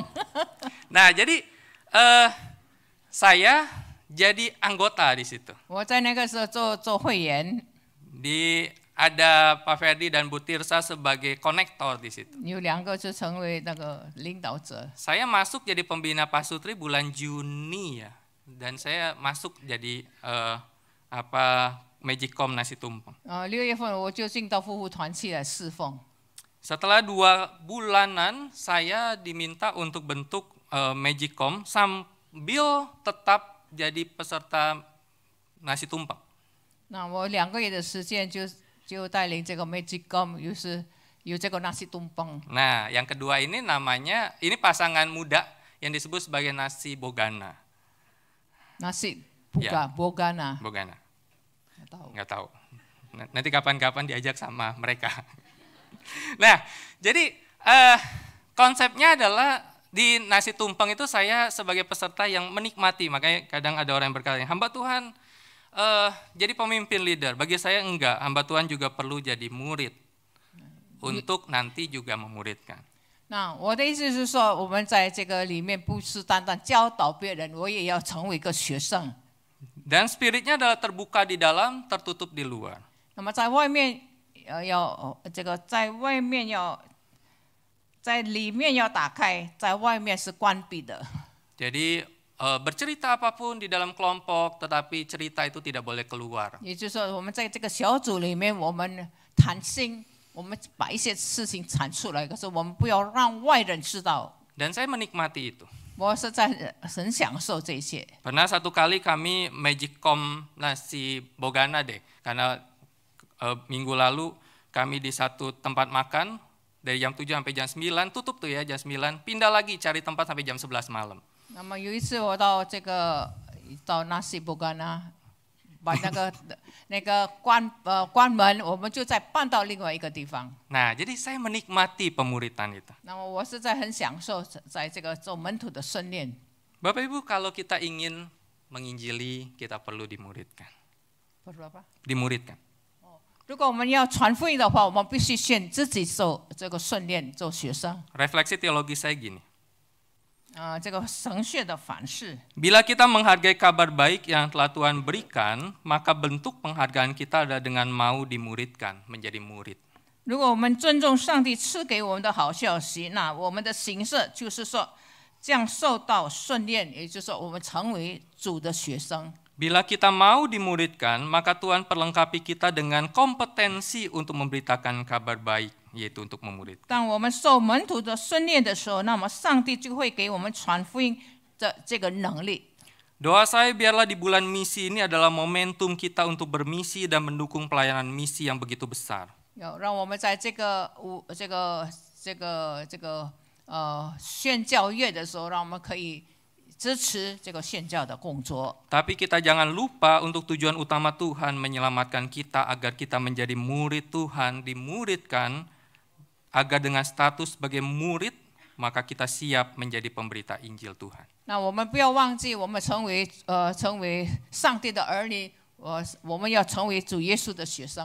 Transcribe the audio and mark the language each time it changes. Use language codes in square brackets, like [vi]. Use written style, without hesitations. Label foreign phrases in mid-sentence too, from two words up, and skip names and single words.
[id] Nah, jadi saya jadi anggota di situ. [zh] 我在那个时候做会员， [id] Ada Pak Ferdi dan Bu Tirsa sebagai konektor di situ. [zh] 有2个就成为那个领导者。 [id] Saya masuk jadi pembina Pasutri bulan Juni ya, dan saya masuk jadi Magicom nasi tumpeng. [zh] 6 月份我就进到夫妇团契来侍奉。 [id] Setelah 2 bulanan saya diminta untuk bentuk Magicom sambil tetap jadi peserta nasi tumpeng. [zh] 那我2个月的时间就带领这个 Magicom， 有这个 nasi tumpeng。 [id] Nah, yang kedua ini namanya, ini pasangan muda yang disebut sebagai nasi bogana. nasi Ya. bogana， Bogana, nggak tahu。 nggak tahu. Nanti kapan-kapan diajak sama mereka. Nah, jadi konsepnya adalah di nasi tumpeng itu saya sebagai peserta yang menikmati. Makanya kadang ada orang yang berkata, hamba Tuhan jadi pemimpin leader. Bagi saya enggak, hamba Tuhan juga perlu jadi murid untuk nanti juga memuridkan. [zh] 那我的意思是说，我们在这个里面不是单单教导别人，我也要成为一个学生。 [id] Dan spiritnya adalah terbuka di dalam, tertutup di luar. [zh] 那么在外面在外面在里面要打开，在外面是关闭的。 [id] Jadi bercerita apapun di dalam kelompok, tetapi cerita itu tidak boleh keluar. [zh] 也就是说，我们在这个小组里面，我们谈心，我们把一些事情阐出来，可是我们不要让外人知道。 [id] Dan saya menikmati itu. [zh] 我实在很享受这些。 [id] Pernah satu kali kami Magicom nasi bogana deh, karena minggu lalu kami di satu tempat makan dari jam 7 sampai jam 9, tutup tuh ya jam 9, pindah lagi cari tempat sampai jam 11 malam. [zh] 那么有一次我到nasi bogana， 把那个关门，我们就再搬到另外一个地方。 [id] Nah, jadi saya menikmati pemuritan itu. [zh] 那么我是在很享受在这个做门徒的训练。 [id] Bapak Ibu, kalau kita ingin menginjili, kita perlu dimuridkan. [zh] 不是吧？ [id] Dimuridkan. [zh] 如果我们要传福音的话，我们必须先自己做这个训练，做学生。 [id] Refleksi teologi saya gini. [zh] 这个神学的反思。 [id] Bila kita menghargai kabar baik yang telah Tuhan berikan, maka bentuk penghargaan kita adalah dengan mau dimuridkan, menjadi murid. [zh] 如果我们尊重上帝赐给我们的好消息，那我们的形式就是说，这样受到训练，也就是说，我们成为主的学生。 [id] Bila kita mau dimuridkan, maka Tuhan perlengkapi kita dengan kompetensi untuk memberitakan kabar baik, yaitu untuk memuridkan. [zh] 当我们受门徒的训练的时候，那么上帝就会给我们传福音的这个能力。 [id] Doa saya biarlah di bulan misi ini adalah momentum kita untuk bermisi dan mendukung pelayanan misi yang begitu besar. [zh] 要让我们在这个宣教月的时候，让我们可以支持这个宣教的工作。 [id] Tapi kita jangan lupa untuk tujuan utama Tuhan menyelamatkan kita agar kita menjadi murid Tuhan, dimuridkan agar dengan status sebagai murid maka kita siap menjadi pemberita Injil Tuhan. [zh] 那我们不要忘记，我们成为上帝的儿女，我们要成为主耶稣的学生。